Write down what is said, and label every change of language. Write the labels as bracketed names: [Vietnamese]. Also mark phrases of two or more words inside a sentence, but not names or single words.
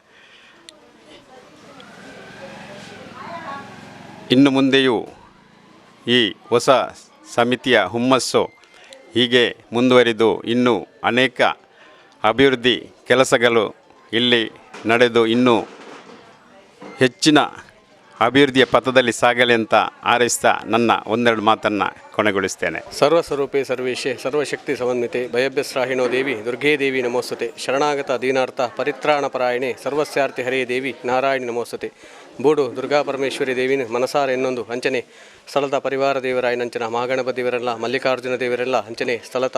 [Kannada] ಇನ್ನು ಮುಂದೆಯೂ ಈ ಹೊಸ ಸಮಿತಿಯ ಹುಮ್ಮಸ್ಸು ಹೀಗೆ ಮುಂದುವರಿದು ಇನ್ನೂ ಅನೇಕ ಅಭಿವೃದ್ಧಿ ಕೆಲಸಗಳು ಇಲ್ಲಿ ನಡೆದು ಇನ್ನೂ ಹೆಚ್ಚಿನ ಅಭಿವೃದ್ಧಿಯ ಪಥದಲ್ಲಿ ಸಾಗಲಿ ಅಂತ ಹಾರೈಸ್ತಾ ನನ್ನ ಒಂದೆರಡು ಮಾತನ್ನು ಕೊನೆಗೊಳಿಸ್ತೇನೆ. [Sanskrit] ಸರ್ವಸ್ವರೂಪೇ ಸರ್ವೇಶೇ ಸರ್ವಶಕ್ತಿ ಸಮನ್ವಿತೆ ಭಯಭ್ಯಸ್ರಾಹಿಣೋ ದೇವಿ ದುರ್ಗೇ ದೇವಿ ನಮೋಸ್ತುತೆ ಶರಣಾಗತ ದೀನಾರ್ಥ ಪರಿತ್ರಾಣಪರಾಯಣೆ ಸರ್ವಸ್ಯಾರ್ಥಿ ಹರೇ ದೇವಿ ನಾರಾಯಣಿ ನಮೋಸ್ತುತೆ. [Tulu] ಬೂಡು ದುರ್ಗಾ ಪರಮೇಶ್ವರಿ ದೇವಿನ ಮನಸಾರ ಎನ್ನೊಂದು ಅಂಚನೆ ಸ್ಥಳದ ಪರಿವಾರ ದೇವರಾಯನಂಚನ ಮಹಾಗಣಪತಿ ದೇವರೆಲ್ಲ ಮಲ್ಲಿಕಾರ್ಜುನ ದೇವರೆಲ್ಲ ಅಂಚನೆ ಸ್ಥಳದ